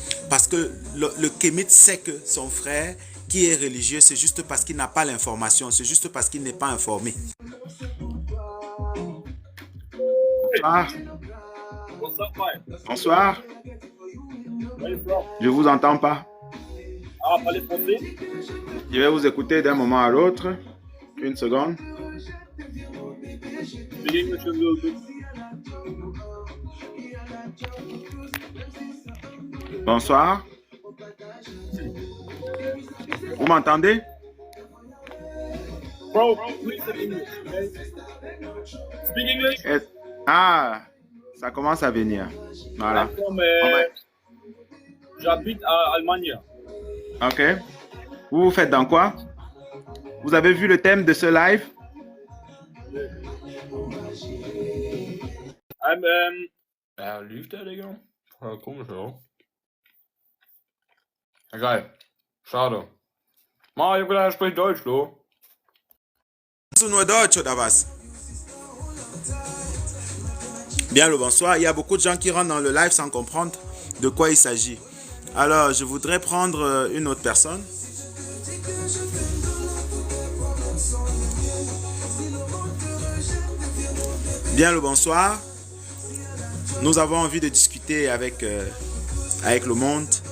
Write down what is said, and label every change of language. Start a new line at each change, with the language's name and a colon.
French: Parce que le kémite sait que son frère qui est religieux, c'est juste parce qu'il n'a pas l'information, c'est juste parce qu'il n'est pas informé. Bonsoir. Bonsoir. Je vous entends pas. Ah, parlez français. Je vais vous écouter d'un moment à l'autre. Une seconde.
English: Speak English a little bit.
French: Bonsoir. Vous m'entendez?
English: Bro, please speak English, okay? Speak English.
French: Ah, ça commence à venir. Voilà. J'habite à Allemagne. Ok. Vous faites dans quoi? Vous avez vu le thème de ce live?
German: Lief der, Digga? Ja, komisch, ja. Geil. Schade. Ich hab gedacht, er spricht Deutsch, lo. Kannst du nur Deutsch oder was?
French: Bien le bonsoir. Il y a beaucoup de gens qui rentrent dans le live sans comprendre de quoi il s'agit. Alors, je voudrais prendre une autre personne. Bien le bonsoir. Nous avons envie de discuter avec le monde.